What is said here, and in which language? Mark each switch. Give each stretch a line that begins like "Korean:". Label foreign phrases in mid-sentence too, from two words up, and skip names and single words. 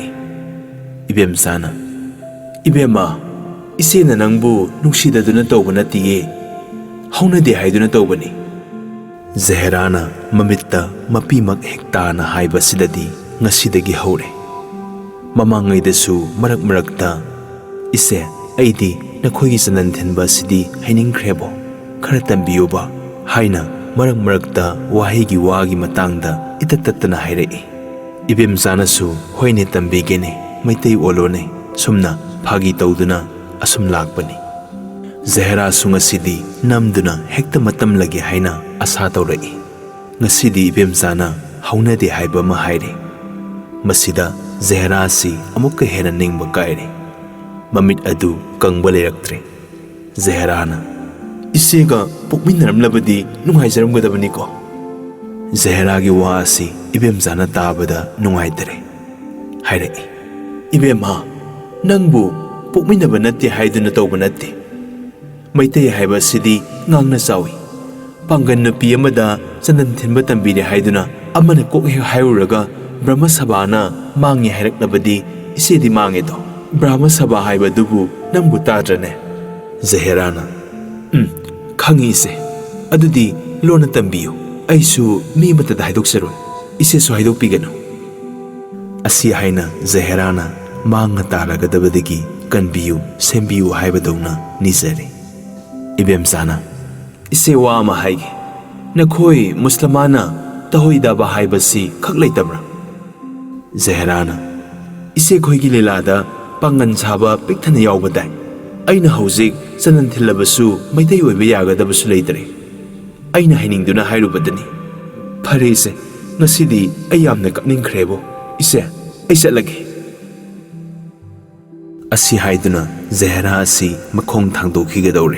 Manipuri: Ibemchana Ibema isena nangbu nungsidaduna tawba natiye. Haunade haiduna tawbani. Jaherana mamitta mapimak hektana haiba sidadi ngasidagi haure. Mamangaidasu marakta ise aidi Nakhoigi sanan thenba sidi hainingkrebo khara tambiyuba haina marakta wahigi wagi matangda itatattana hairei. Ibemchana su hoine tambigene maitei olone sumna phagi tawduna asum lakpani. Jahera su ngasidi namduna hekta matam lagi haina asa tawrei. Ngasidi ibemchana haunade haiba ma haire. Masida Jahera si amukka hena ningba kaire. Mamit adu kangba leiraktre. Jaherana isega pokminaramlabadi nunghaijaramgadabani ko. Jaheragi wa asi ibemchana tabada nunghaitere. Hairei. Ibema nangbu pokminaba natte haiduna tawba natte. Maitei haiba sidi ngangna chawi. Pangan nupi amada chanan thinba tambire haiduna amana kokhe hairuraga Brahma Sabhana mangi hairaknabadi isedi mange do. Brahma Sabha haiba dubu nambu tadrane. Jaherana khangi ise adudi lona tambiyu. Aisu mi matada haidokseroi. Ise su haidokpiganu. Asi haina Jaherana manga taragadabadagi kanbiyu sembiyu haibadawna nizare. Ibemchana ise wa ama haige. Nakhoi muslimana tahoidaba haibasi khak leitabra. Jaherana ise khoigi lelada pangan saba pikthana yawbadai. Aina hauzik sanan thillabasu maitei oiba yagadabasu leitre. Aina hainingduna hairubadani. Phare ise ngasidi ai yamna kapningkhrebo. Ise ai chatlage. Asi haiduna Jahera asi makhong thangdokhigadawre.